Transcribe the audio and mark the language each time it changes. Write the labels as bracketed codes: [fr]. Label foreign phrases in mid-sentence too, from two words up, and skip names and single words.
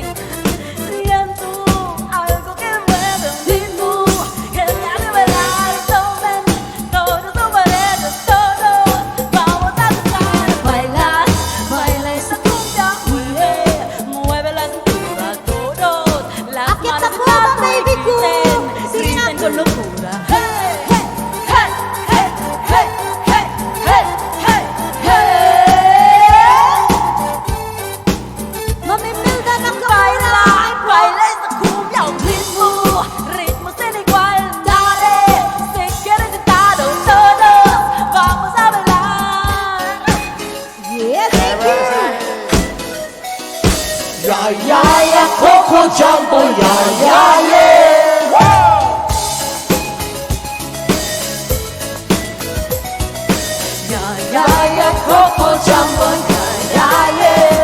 [es] Siento algo que mueve, un ritmo que me hace bailar. Tomen todos sobre ellos, todos vamos a danzar, bailar, baila esa cumbia, mueve, mueve la cintura, todos, las [tl] Akyat na [es] manos [tl] po, [es] en alto y [tl] baby ko. [es] griten, [tl] Sige na [es] griten [tl] po. [es] con locura. Hey, hey, hey, hey, hey, hey, hey, hey, hey. [tl] Mami Milda ng [es] Baila, baila esa cumbia, un ritmo, ritmo sin igual, dale. Si quieres intentarlo todos, vamos a bailar. [en] Yes, thank you. Yeah, yeah, yeah, Coco Jumbo, yeah, yeah, yeah. Yeah, yeah, yeah, Coco Jumbo, yeah, yeah, yeah.